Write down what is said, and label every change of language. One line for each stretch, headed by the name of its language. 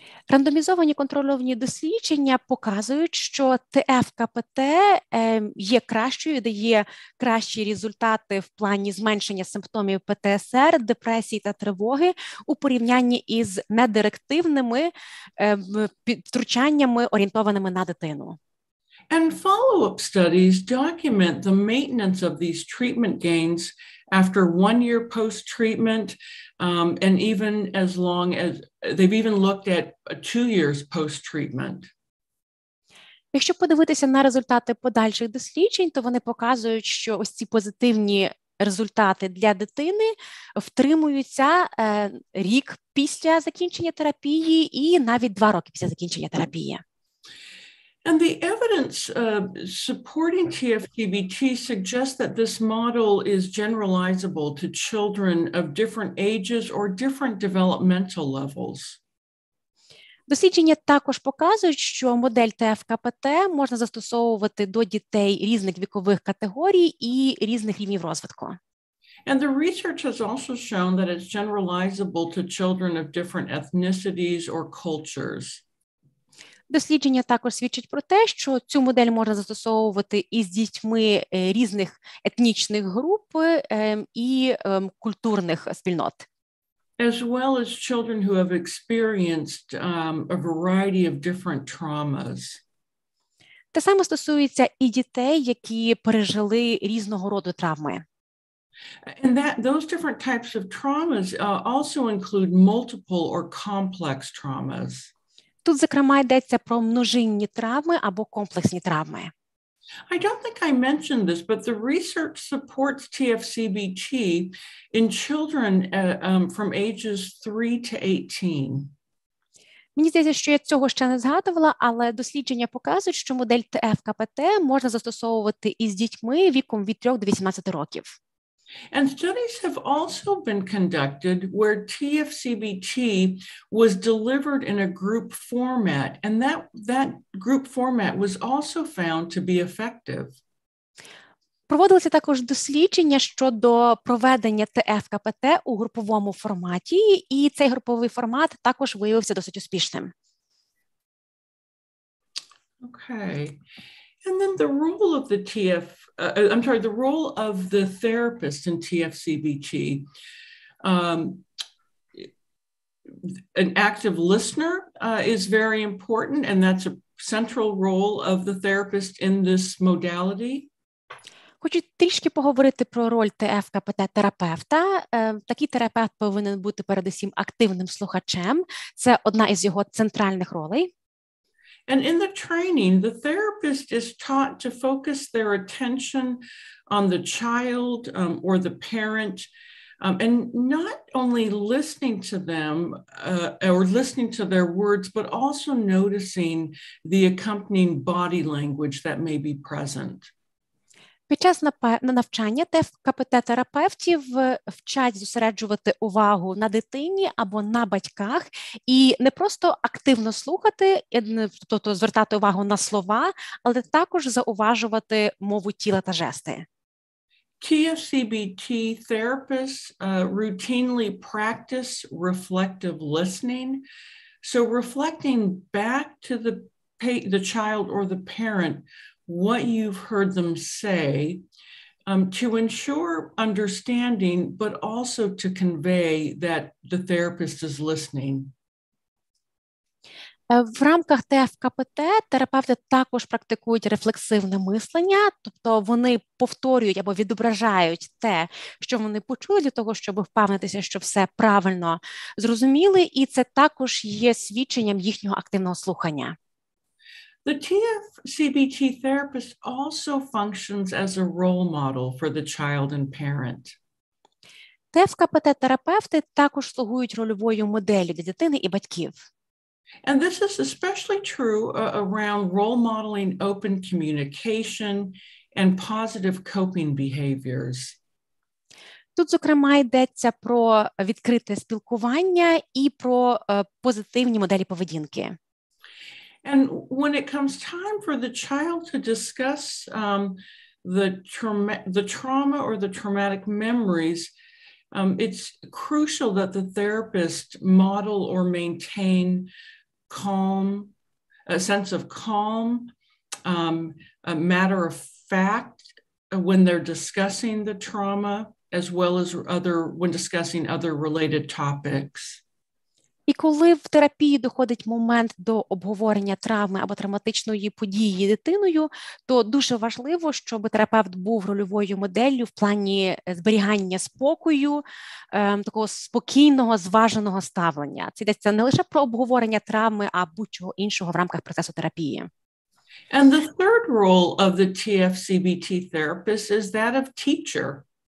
Ukrainian: Рандомізовані контрольовані дослідження показують, що ТФКПТ є кращою, дає кращі результати в плані зменшення симптомів ПТСР, депресії та тривоги у порівнянні із недирективними втручаннями, орієнтованими на дитину.
English: And follow-up studies document the maintenance of these treatment gains after 1 year post-treatment, and even as long as they've even looked at 2 years post-treatment.
Ukrainian: Якщо подивитися на результати подальших досліджень, то вони показують, що ось ці позитивні результати для дитини втримуються рік після закінчення терапії і навіть 2 роки після закінчення терапії.
English: And the evidence supporting TFCBT suggests that this model is generalizable to children of different ages or different developmental levels.
Ukrainian: Дослідження також показують, що модель ТФКПТ можна застосовувати до дітей різних вікових категорій і різних рівнів розвитку.
English: And the research has also shown that it's generalizable to children of different ethnicities or cultures.
Ukrainian: Дослідження також свідчить про те, що цю модель можна застосовувати із дітьми різних етнічних груп і культурних спільнот.
English: As well as children who have experienced a variety of different traumas.
Ukrainian: Те саме стосується і дітей, які пережили різного роду травми.
English: And those different types of traumas also include multiple or complex traumas.
Ukrainian: Тут, зокрема, йдеться про множинні травми або комплексні травми.
English: I don't think I mentioned this, but the research supports TFCBT in children from ages 3 to 18.
Ukrainian: Мені здається, що я цього ще не згадувала, але дослідження показують, що модель ТФКПТ можна застосовувати із дітьми віком від 3 до 18 років.
English: And studies have also been conducted where TFCBT was delivered in a group format, and that group format was also found to be effective.
Ukrainian: Проводилися також дослідження щодо проведення ТФКПТ у груповому форматі, і цей груповий формат також виявився досить успішним.
English: Okay. And then the role of the role of the therapist in TFCBT. An active listener is very important, and that's a central role of the therapist in this modality.
Ukrainian: Хочу трішки поговорити про роль ТФКПТ-терапевта. Такий терапевт повинен бути передусім активним слухачем. Це одна із його центральних ролей.
English: And in the training, the therapist is taught to focus their attention on the child or the parent, and not only listening to them or listening to their words, but also noticing the accompanying body language that may be present.
Ukrainian: Під час навчання ТФКПТ-терапевтів вчать зосереджувати увагу на дитині або на батьках і не просто активно слухати, тобто звертати увагу на слова, але також зауважувати мову тіла та жести.
English: TFCBT therapists routinely practice reflective listening. So reflecting back to the child or the parent what you've heard them say to ensure understanding, but also to convey that the therapist is listening.
Ukrainian: В рамках ТФКПТ терапевти також практикують рефлексивне мислення, тобто вони повторюють або відображають те, що вони почули, для того, щоб впевнитися, що все правильно зрозуміли, і це також є свідченням їхнього активного слухання.
English: The TFCBT therapist also functions as a role model for the child and parent.
Ukrainian: ТФКПТ-терапевти також слугують рольовою моделлю для дитини і батьків.
English: And this is especially true around role modeling open communication and positive coping behaviors.
Ukrainian: Тут, зокрема, йдеться про відкрите спілкування і про позитивні моделі поведінки.
English: And when it comes time for the child to discuss the trauma or the traumatic memories, it's crucial that the therapist model or maintain a sense of calm, a matter of fact when they're discussing the trauma, as well as when discussing other related topics.
Ukrainian: І коли в терапії доходить момент до обговорення травми або травматичної події дитиною, то дуже важливо, щоб терапевт був рольовою моделлю в плані зберігання спокою, такого спокійного, зваженого ставлення. Це йдеться не лише про обговорення травми, а будь-чого іншого в рамках процесу терапії.
English: And the third role of the TFCBT therapist is that of teacher.